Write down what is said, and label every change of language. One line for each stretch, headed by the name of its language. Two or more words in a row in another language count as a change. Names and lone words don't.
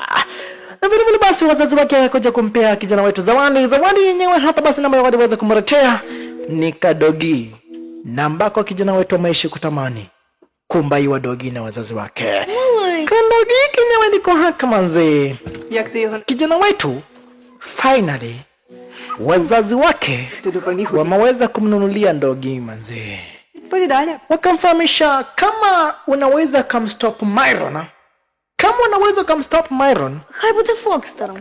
Swahili: Na vile vile basi wazazi wake wakaja kumpea kijana wetu zawadi yenyewe hapa basi namba waliweza kumletea ni kadogi, na ambako kijana wetu ameishi kutamani kumbaiwa dogi na wazazi wake. Kadogi kenyewe niko haka manze.
Ukrainian: Як ти його
Swahili: Kijana wetu finally wazazi wake wameweza kumnunulia dogi manze.
Ukrainian: Повідали.
Swahili: Wakamfahamisha kama unaweza kumstop Myron. Kama unaweza kumstop Myron,
Ukrainian: Хай буде Фокстером.